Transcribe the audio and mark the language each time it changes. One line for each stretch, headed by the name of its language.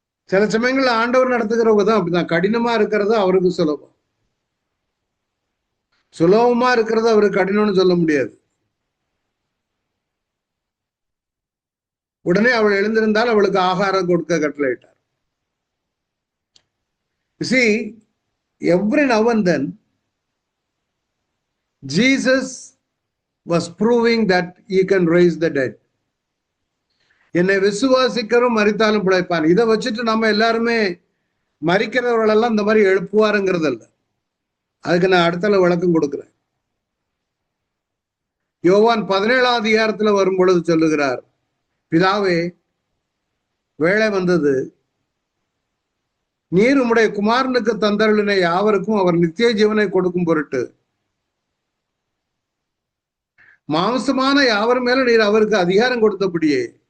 Tamil: சில சமயங்கள்ல ஆண்டவர் நடத்துகிற விதம் அப்படிதான். கடினமா இருக்கிறது அவருக்கு சுலபம், சுலபமா இருக்கிறது அவருக்கு கடினம்னு சொல்ல முடியாது. உடனே அவள் எழுந்திருந்தால் அவளுக்கு ஆகாரம் கொடுக்க கட்டளையிட்டார்.
English: You see, every now and then, Jesus was proving that he can raise the dead.
Tamil: என்னை விசுவாசிக்கிறோம் மரித்தாலும் பிழைப்பான். இதை வச்சுட்டு நம்ம எல்லாருமே மரிக்கிறவர்களெல்லாம் இந்த மாதிரி எழுப்புவாருங்கிறது அல்ல. அதுக்கு நான் அடுத்த விளக்கம் கொடுக்கிறேன். யோவான் 17ஆம் அதிகாரத்துல வரும் பொழுது சொல்லுகிறார், பிதாவே, வேளை வந்தது, நீர் உம்முடைய குமாரனுக்கு தந்தருளின யாவருக்கும் அவர் நித்திய ஜீவனை கொடுக்கும் பொருட்டு மாம்சமான யாவர் மேல நீர் அவருக்கு அதிகாரம் கொடுத்தபடியே.